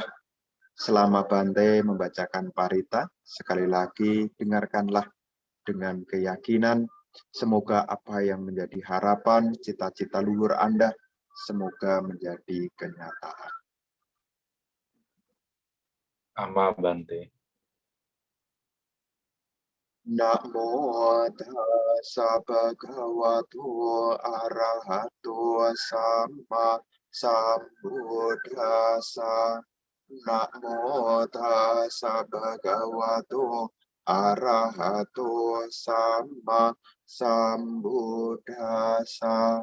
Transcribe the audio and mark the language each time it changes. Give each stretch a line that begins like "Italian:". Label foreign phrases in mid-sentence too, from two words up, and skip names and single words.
Indonesian: Selama Bante membacakan parita, sekali lagi dengarkanlah dengan keyakinan, semoga apa yang menjadi harapan, cita-cita luhur Anda, semoga menjadi kenyataan. Ama Bante.
Pali: Namo tassa bhagavato arahato sama sambuddhassa. Namo tassa bhagavato arahato sama sambuddhassa.